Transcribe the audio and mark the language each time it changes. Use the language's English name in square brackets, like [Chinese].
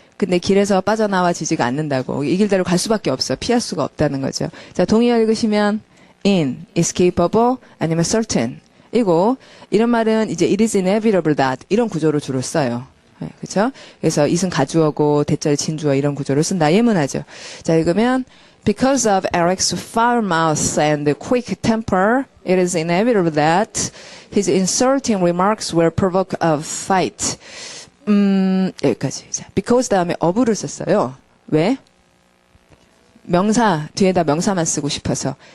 [Korean] 근데 길에서 빠져나와지지가 않는다고. 이 길대로 갈 수밖에 없어. 피할 수가 없다는 거죠. 자, 동의어 읽으시면 in, escapable, 아니면 certain. 이거 이런 말은 이제 [English] it is inevitable that [Korean] 이런 구조로 주로 써요. 네, 그렇죠? 그래서 it은 가주어고 대절이 진주어 이런 구조를 쓴다. 예문하죠. 자, 읽으면 [English] because of Eric's foul mouth and quick temper, it is inevitable that his insulting remarks will provoke a fight. [Korean] 여기까지. 자, because 다음에 of를 썼어요. 왜? 명사, 뒤에다 명사만 쓰고 싶어서.